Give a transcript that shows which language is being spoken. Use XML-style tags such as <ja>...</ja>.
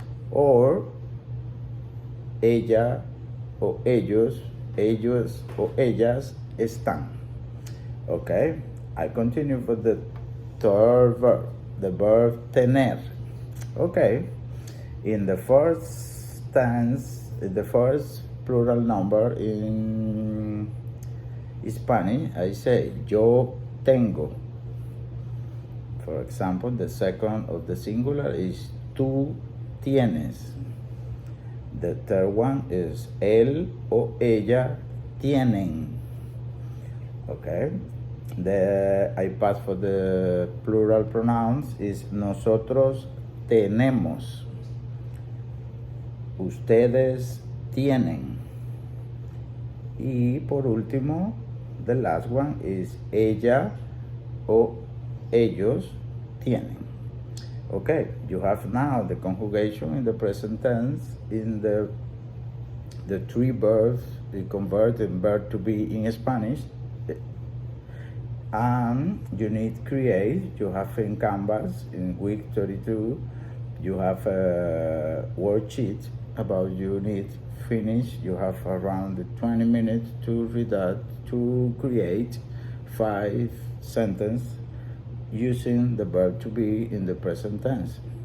<es>Or ella o ellos o ellas están.</es> <en>Okay, I continue for the third verb, the verb tener. Okay, in the first tense, the first plural number in Spanish, I say yo tengo. For example, the second of the singular is tú tienes. The third one is él o ella tienen. Okay, I pass for the plural pronouns is nosotros tenemos.</en> <es>Ustedes tienen. Y por último, the last one is ella o ellos tienen.</es> <en>Okay, you have now the conjugation in the present tense in the three verbs we convert in verb to be in Spanish. And you need create, you have in Canvas in week 32, you have a worksheet about you need finish, you have around 20 minutes to read that, to create 5 sentences using the verb to be in the present tense.</en>